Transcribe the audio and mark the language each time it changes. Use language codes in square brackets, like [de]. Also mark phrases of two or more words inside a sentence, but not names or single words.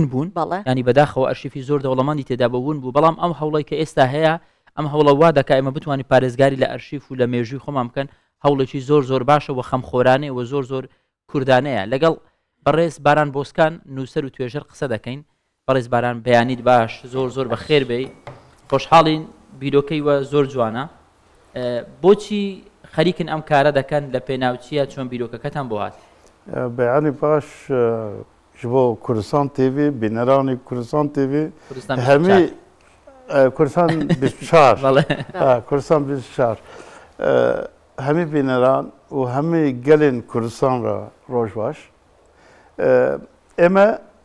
[ckb] بوون ینی بەداخەوە ئەرشیفی زۆر دەوڵەمەندی تێدا بە ون بوو بەڵام ئەم هەوڵی کە ئێستا هەیە ئەم هەوڵە وا دەکا ئێمە بتوانین پارێزگاری لە ئەرشیف و لە مێژووی خۆمان بکەن هەوڵێکی زۆر زۆر باشە و خەمخۆرانەیە و زۆر زۆر کوردانەیە لەگەڵ بەڕێز باران بۆسکان نووسەر و توێژەر قسە دەکەین بەڕێز باران بەیانیت باش زۆر زۆر بەخێر بێ خۆشحاڵین بیرۆکەی وە زۆر جوانە بۆچی خەریکن ئەم کارە دەکەن لە پێناوچیە چۆن بیرۆکەکەتان بۆ هات بەیانی باش [ku] ji bo Kurdistan TV bîneranê Kurdistan TV hemî Kurdistan 24 Kurdistan 24 hemî bîneran û hemî gelên Kurdistan re roj baş ئێمە